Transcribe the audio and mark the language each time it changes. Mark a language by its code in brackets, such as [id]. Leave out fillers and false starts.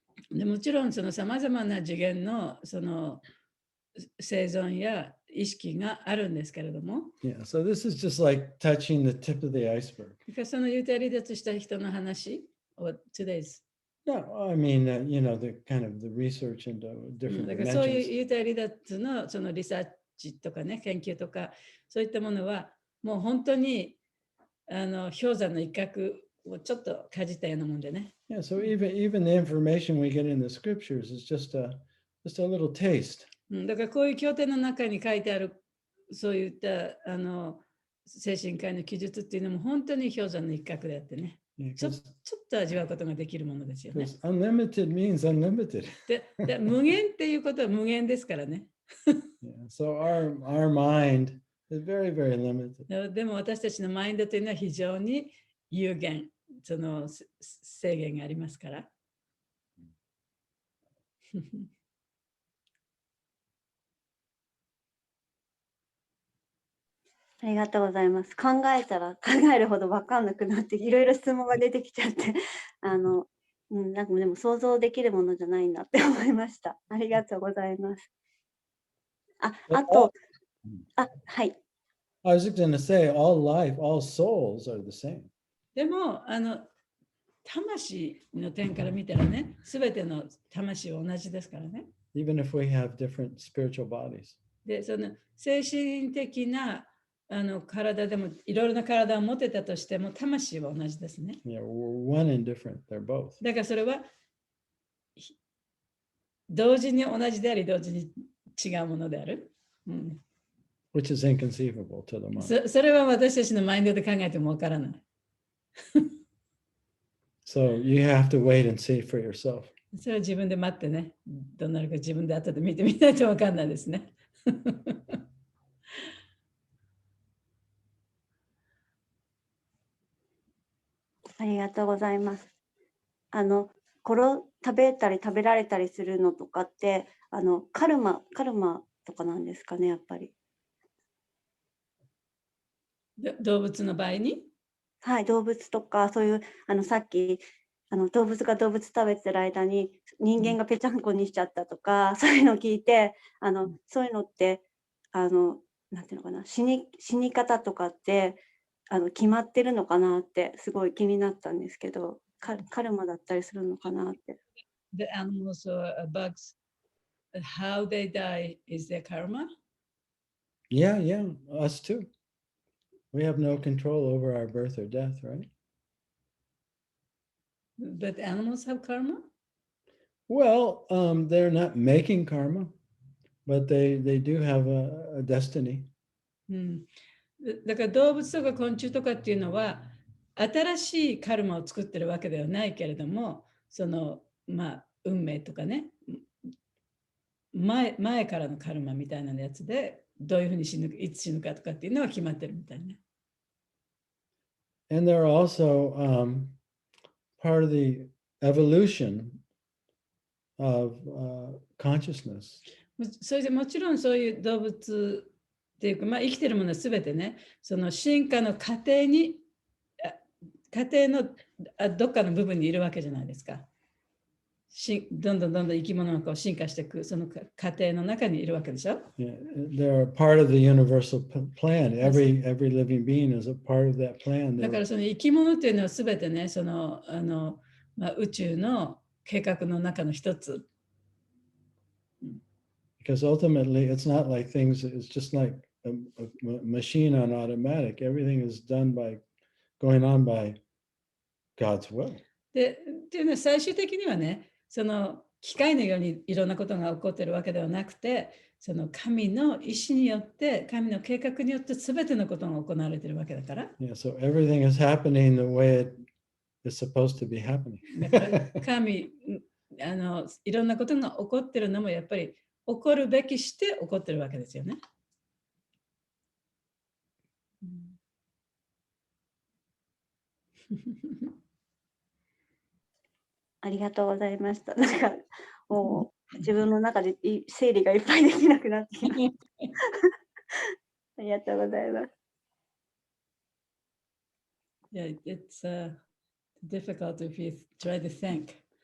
[ja] でもちろんそのさまざまな次元のその生存や意識があるんですけれども。 [en] Yeah, so this is just like touching the tip of the iceberg. [ja] その幽体離脱した人の話を [en] today's. No, I mean, the kind of the research into different [ja] だからそう [en] dimensions. [ja] いう幽体離脱のそのリサーチとかね、研究とか、そういったものはもう本当に氷山の一角をちょっとかじったようなもんでね。 [en] Yeah, so even the information we get in the scriptures is just a little taste. [ja] だからこういう経典の中に書いてあるそういった精神科医の記述っていうのも本当に氷山の一角であってね。 [en] Yeah, [ja] ちょっと味わうことができるものですよね。 [en] unlimited means unlimited. [ja] で無限っていうことは無限ですからね。 [en] Yeah, so our mind is very limited. [ja] でも私たちのマインドというのは非常に有限、その制限がありますから。ありがとうございます。考えたら考えるほど分かんなくなっていろいろ質問が出てきちゃってなんかでも想像できるものじゃないんだって思いました。ありがとうございます。あとはい。 [en] I was just going to say, all life, all souls are the same. [ja] でも魂の点から見たらね、すべての魂は同じですからね。 [en] Even if we have different spiritual bodies. [ja] で、その精神的な体でもいろいろな体を持ってたとしても魂は同じですね。 [en] Yeah, we're one and different. They're both. [ja] だからそれは同時に同じであり同時に違うものである。 [en] Which is inconceivable to the mind. [ja] それは私たちのマインドで考えてもわからない。 [en] So you have to wait and see for yourself. [ja] それは自分で待ってね。どうなるか自分で後で見てみないとわかんないですね。ありがとうございます。食べたり食べられたりするのとかって、カルマとかなんですかね、やっぱり。動物の場合にはい、動物とか、そういう、さっき、動物が動物食べてる間に人間がぺちゃんこにしちゃったとか、そういうのを聞いて、そういうのって、なんていうのかな、死に方とかって、決まってるのかなって、すごい気になったんですけど、カルマだったりするのかなって。 [en] The animals or bugs, how they die is their karma? Yeah, yeah, us too. We have no control over our birth or death, right? But animals have karma? Well, they're not making karma, but they do have a destiny. [ja] だから動物とか昆虫とかっていうのは新しいカルマを作ってるわけではないけれども、その運命とかね、前からのカルマみたいなやつでどういうふうに死ぬ、いつ死ぬかとかっていうのは決まってるみたいね。 [en] And they're also part of the evolution of consciousness. [ja] それでもちろんそういう動物っていうか、生きてるものは全てね、その進化の過程のどっかの部分にいるわけじゃないですか。どんどん生き物がこう進化していく、その過程の中にいるわけでしょ。 [en] Yeah, they're part of the universal plan. Every living being is a part of that plan. [ja] だからその生き物っていうのは全てね、その宇宙の計画の中の一つ。 [en] Because ultimately, it's not like things. It's just like a machine on automatic. Everything is done by going on by God's will. [ja] っていうのは最終的にはね、その機械のようにいろんなことが起こっているわけではなくて、その神の意志によって、神の計画によって全てのことが行われているわけだから。 [en] Yeah, so everything is happening the way it is supposed to be happening. [ja] だから神いろんなことが起こっているのもやっぱり起こるべきして起こっているわけですよね。ありがとうございました。なんか、もう自分の中で整理がいっぱいできなくなってきました。ありがとうございます。 [en] Yeah, it's difficult if you try to think